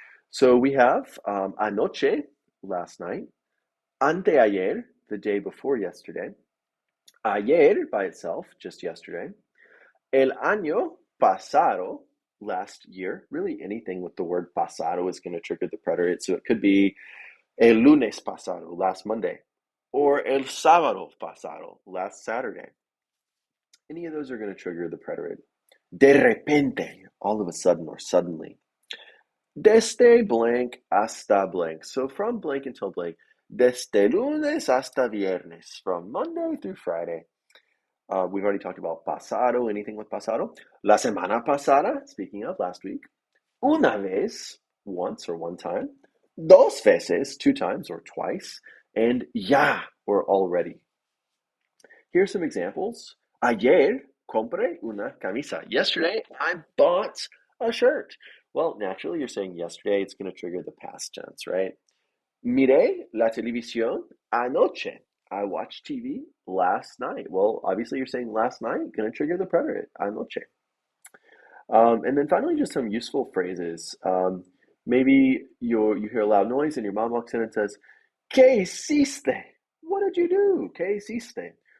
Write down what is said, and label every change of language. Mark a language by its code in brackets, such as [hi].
[en] So we have anoche, last night, anteayer, the day before yesterday, ayer by itself, just yesterday, [es] el año pasado, [en] last year. Really anything with the word pasado is going to trigger the preterite. So it could be [es] el lunes pasado, [en] last Monday, or [es] el sábado pasado, [en] last Saturday. Any of those are going to trigger the preterite. [es] De repente, [en] all of a sudden or suddenly. [es] Desde blank hasta blank. [en] So from blank until blank. [es] Desde lunes hasta viernes. [en] From Monday through Friday. We've already talked about pasado, anything with pasado. [es] La semana pasada, [en] speaking of last week. [es] Una vez, [en] once or one time. [es] Dos veces, [en] two times or twice. And ya, or already. Here's some examples. [es] Ayer compré una camisa. [en] Yesterday, I bought a shirt. Well, naturally, you're saying yesterday, it's going to trigger the past tense, right? [es] Miré la televisión anoche. [en] I watched TV last night. Well, obviously, you're saying last night, going to trigger the preterite, anoche. And then finally, just some useful phrases. Maybe you hear a loud noise and your mom walks in and says, [es] ¿Qué hiciste? [en] What did you do? ¿Qué hiciste?